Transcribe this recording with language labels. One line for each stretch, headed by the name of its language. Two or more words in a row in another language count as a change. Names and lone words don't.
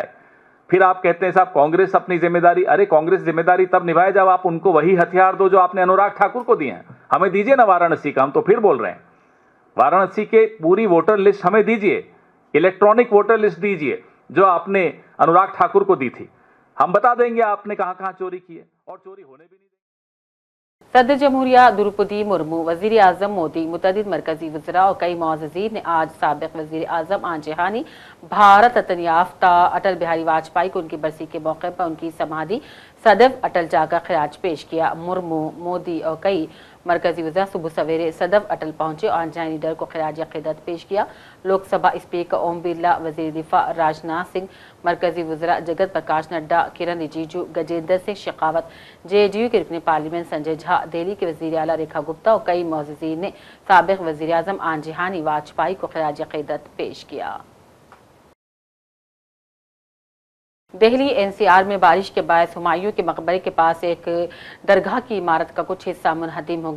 Urdu: پھر آپ کہتے ہیں صاحب کانگریس اپنی ذمہ داری. ارے کانگریس ذمہ داری تب نبھائے جب آپ ان کو وہی ہتھیار دو جو آپ نے انوراگ ٹھاکر کو دیے ہیں. ہمیں دیجئے نا وارانسی کا، ہم تو پھر بول رہے ہیں وارانسی کے پوری
English: voter list
Urdu: ہمیں دیجئے،
English: electronic voter list
Urdu: دیجئے جو آپ نے انوراگ ٹھاکر کو دی تھی. ہم بتا دیں گے آپ نے کہاں کہاں چوری کی ہے، اور چوری ہونے بھی نہیں. صدر جمہوریہ دروپدی مرمو، وزیر اعظم مودی، متعدد مرکزی وزراء اور کئی معززین نے آج سابق وزیر اعظم آنجہانی بھارت رتن یافتہ اٹل بہاری واجپئی کو ان کی برسی کے موقع پر ان کی سمادھی سدیو اٹل جا کر خراج پیش کیا. مرمو، مودی اور کئی مرکزی وزراء صبح سویرے سدیو اٹل پہنچے اور آنجہانی ڈر کو خراج عقیدت پیش کیا. لوک سبھا اسپیکر اوم برلا، وزیر دفاع راجناتھ سنگھ، مرکزی وزراء جگت پرکاش نڈا، کرن رجیجو، گجیندر سنگھ شیخاوت، JDU کے رکن پارلیمنٹ سنجے جھا، دہلی کے وزیر اعلیٰ ریکھا گپتا اور کئی معززین نے سابق وزیر اعظم آنجہانی واجپئی کو خراج عقیدت پیش کیا. دہلی NCR میں بارش کے باعث ہمایوں کے مقبرے کے پاس ایک درگاہ کی عمارت کا کچھ حصہ منہدم ہو گیا.